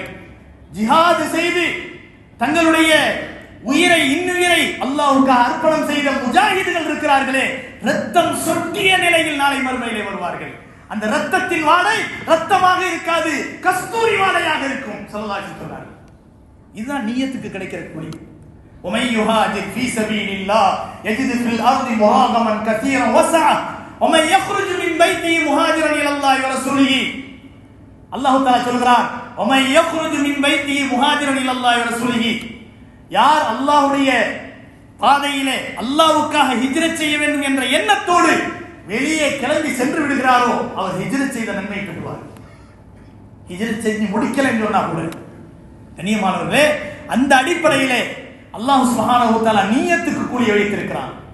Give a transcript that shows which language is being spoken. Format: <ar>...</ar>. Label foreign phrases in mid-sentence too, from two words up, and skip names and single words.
<ta>ஜிஹாது செய்து தங்களுடைய உயிரை இன்னுயிரை அல்லாஹ்வுக்கு அர்ப்பணம் செய்த முஜாஹிதுகள் இருக்கிறார்களே, ரத்தம் சொட்டிய நிலையில் நாளை மறுமையிலே வருவார்கள். அந்த ரத்தத்தின் வாடை ரத்தமாக இருக்காது, கஸ்தூரி வாடையாக இருக்கும்.</ta> <ar>صلى الله عليه وسلم</ar> <ta>இதுதான் நியத்துக்கு கிடைக்கிற கூலி.</ta> <ar>ومن يهاجر في سبيل الله يجد في الارض مراغما كثيرا وسعا ومن يخرج من بيته مهاجرا الى الله ورسوله. الله تعالى</ar> <ta>சொல்கிறார்,</ta> <ar>ومن يخرج من بيته مهاجرا الى الله ورسوله.</ar> <ta>யார் அல்லாஹ்வுடைய பாதையிலே அல்லாஹ்வுக்காக ஹிஜ்ரத் செய்ய வேண்டும் என்ற எண்ணத்தோடு வெளியே கிளம்பி சென்று விடுகிறாரோ அவர் ஹிஜ்ரத் செய்த நன்மை பெறுவார். ஹிஜ்ரத் செஞ்சு முடிக்கல என்று சொன்னா கூட கண்ணியமானவர்களே, அந்த அடிப்படையிலே</ta> <ar>الله سبحانه وتعالى</ar> <ta>நியத்துக்கு கூலி வைத்திருக்கிறான்.</ta>